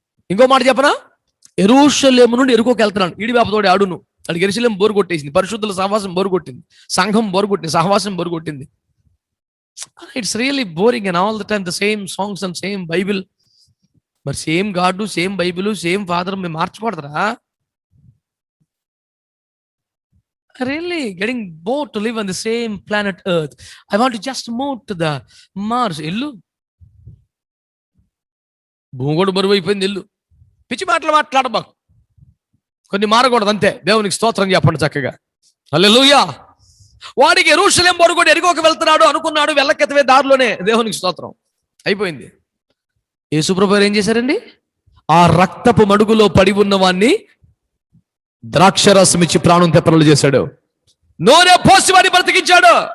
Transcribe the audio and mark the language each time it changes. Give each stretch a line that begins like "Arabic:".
Telugu: ఇంకో మాట చెప్పనా, యెరూషలేము నుండి ఎరుకోకి వెళ్తున్నాను, ఈడి బాపతోడి ఆడును. అడిగి యెరూషలేము బోరు కొట్టేసింది, పరిశుద్ధుల సహవాసం బోరు కొట్టింది, సంఘం బోరు కొట్టింది, సహవాసం బోరు కొట్టింది.
English: It's really boring and all the time the same songs and same Bible.
Telugu: మరి same God, same Bible, same father మేము మార్చకూడదురా?
English: Really getting bored to live on the same planet Earth. I want to just move to the Mars.
Telugu: ఇల్లు భూమి కూడా బరువు అయిపోయింది, ఇల్లు. పిచ్చి మాటలు మాట్లాడబాకు, కొన్ని మారకూడదు అంతే. దేవునికి స్తోత్రం చెప్పండి చక్కగా. హల్లెలూయా. వాడికి యెరూషలేము బరువు కూడా ఎరుకోకి వెళ్తున్నాడు అనుకున్నాడు, వెళ్ళకెత్తవే దారిలోనే. దేవునికి స్తోత్రం. అయిపోయింది. యేసుప్రభువు ఏం చేశారండి? ఆ రక్తపు మడుగులో పడి ఉన్న వాణ్ణి ద్రాక్షరసం ఇచ్చి ప్రాణం తెప్పరలు చేశాడు, నూనె పోసి వాడిని బ్రతికించాడు.